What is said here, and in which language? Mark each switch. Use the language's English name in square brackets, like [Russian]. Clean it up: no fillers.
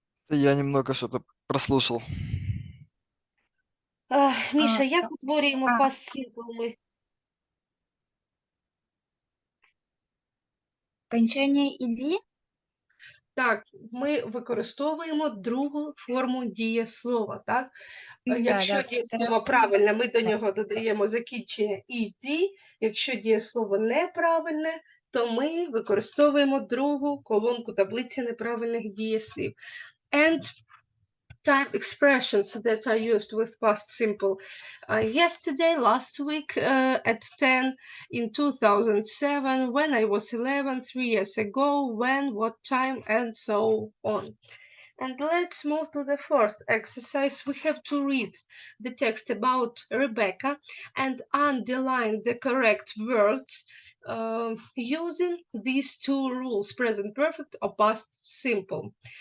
[Russian] Я немного что-то прослушал. [Ukrainian] Міша, як утворюємо а. past simple ми? [Russian] Окончание «ed». [Ukrainian] Так, ми використовуємо другу форму дієслова, так? Якщо [Russian] Да. [Ukrainian] дієслово правильне, ми до нього додаємо закінчення «ed». Якщо дієслово неправильне, то ми використовуємо другу колонку таблиці неправильних дієслів. [English] And time expressions that are used with past simple. Yesterday, last week, at 10, in 2007, when I was 11, 3 years ago, when, what time, and so on. And let's move to the first exercise. We have to read the text about Rebecca and underline the correct words using these two rules, present perfect or past simple.